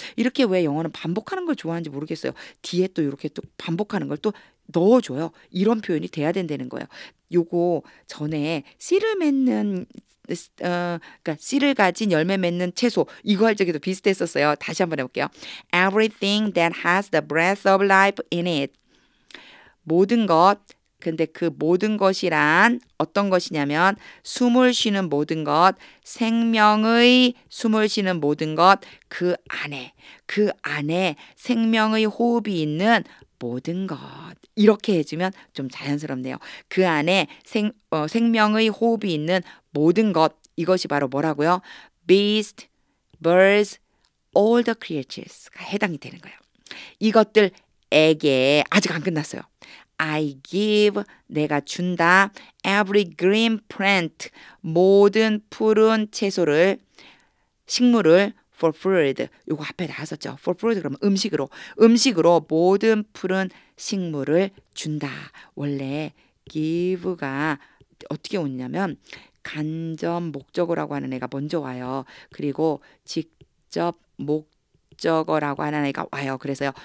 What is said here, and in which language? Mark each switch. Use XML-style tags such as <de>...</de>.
<ko>이렇게 왜 영어는 반복하는 걸 좋아하는지 모르겠어요. 뒤에 또 이렇게 또 반복하는 걸 또 넣어줘요. 이런 표현이 돼야 된다는 거예요. 요거 전에 씨를 맺는 그러니까 씨를 가진 열매 맺는 채소, 이거 할 적에도 비슷했었어요. 다시 한번 해볼게요.</ko> <en>Everything that has the breath of life in it.</en> <ko>모든 것. 근데 그 모든 것이란 어떤 것이냐면 숨을 쉬는 모든 것, 생명의 숨을 쉬는 모든 것, 그 안에 생명의 호흡이 있는 모든 것. 이렇게 해주면 좀 자연스럽네요. 그 안에 생명의 호흡이 있는 모든 것, 이것이 바로 뭐라고요?</ko> <en>Beast, birds, all the creatures가</en> <ko>해당이 되는 거예요. 이것들에게 아직 안 끝났어요.</ko> <en>I give,</en> <ko>내가 준다.</ko> <en>Every green plant,</en> <ko>모든 푸른 채소를, 식물을</ko> <en>for food.</en> <ko>요거 앞에 나왔었죠.</ko> <en>for food</en> <ko>그러면 음식으로 모든 푸른 식물을 준다. 원래 give가 어떻게 오냐면 간접 목적어라고 하는 애가 먼저 와요. 그리고 직접 목적어라고 하는 애가 와요. 그래서요.</ko>